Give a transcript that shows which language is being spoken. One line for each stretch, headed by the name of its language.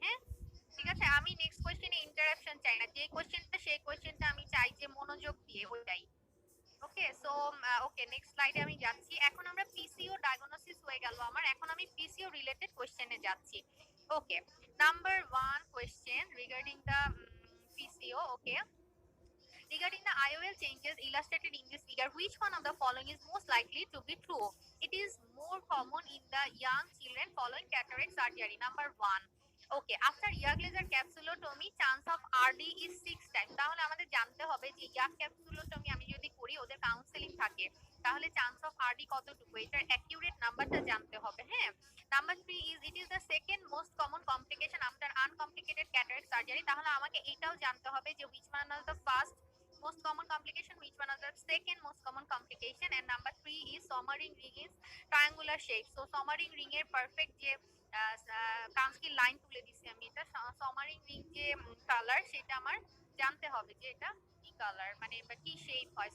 Bangla: হ্যাঁ, ঠিক আছে। আমি নেক্সট কোশ্চেনে ইন্টারাপশন চাই না, যে কোশ্চেনটা সেই কোশ্চেনটা আমি চাই যে মনোযোগ দিয়ে ওইটাই। ওকে, সো ওকে, নেক্সট স্লাইডে আমি যাচ্ছি। এখন আমরা পিসিও ডায়াগনোসিস হয়ে গেল আমার, এখন আমি পিসিও রিলেটেড কোশ্চেনে যাচ্ছি।
English: Okay, number 1 question regarding the PCO. Okay, regarding the IOL changes illustrated in this figure, which one of the following is most likely to be true? It is more common in the young children following cataract surgery. Number 1. Okay, after ear laser capsulotomy, chance of RD is 6 times.
Bangla: তাহলে আমাদের জানতে হবে যে ইয়ার ক্যাপসুলোটমি আমি যদি করি, ওদের counselling থাকে, তাহলে চান্স অফ RD কতটুকু, এটার অ্যাকিউরেট নাম্বারটা জানতে হবে।
English: হ্যাঁ, number 3 is it is the second most common complication after uncomplicated cataract surgery.
Bangla: তাহলে আমাকে এটাও জানতে হবে যে
English: which one is the first most common complication, which one is the second most common complication, and number 3 is somaring ring is triangular shape.
Bangla: So somaring ring এর perfect যে কান্সকি line তুলে দিছি আমি, এটা somaring ring যে colour সেটা আমার জানতে হবে যে এটা কি কালার, মানে কি শেপ হয়।